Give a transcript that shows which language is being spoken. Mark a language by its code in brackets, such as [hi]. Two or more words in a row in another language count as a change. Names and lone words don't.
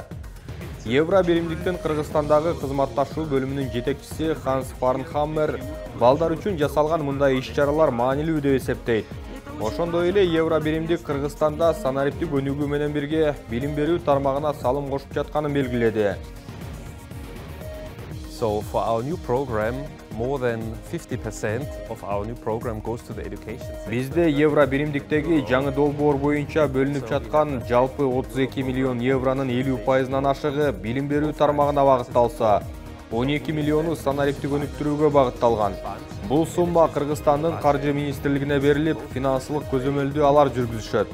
[ky] Евро биримдиктин Кыргызстандагы кызматташуу бөлүмүнүн жетекчиси Ханс Фарнхаммер балдар үчүн жасалган мындай иш-чаралар маанилүү деп эсептейт. Ошондой эле Евро биримдик Кыргызстанда санариптик өнүгүү менен бирге билим берүү тармагына салым кошуп жатканын белгиледи. [en] So for our new program, more than 50% of our new program goes to the education sector. [ky] Бизде Евро биримдиктеги жаңы долбоор боюнча бөлүнүп жаткан жалпы 32 миллион евронун 50%-нан ашыгы билим берүү тармагына багытталса, 12 миллиону санариптик өнүктүрүүгө багытталган. Бул сумма Кыргызстандын Каржы министрлигине берилип, финансылык көзөмөлдү алар жүргүзүшөт.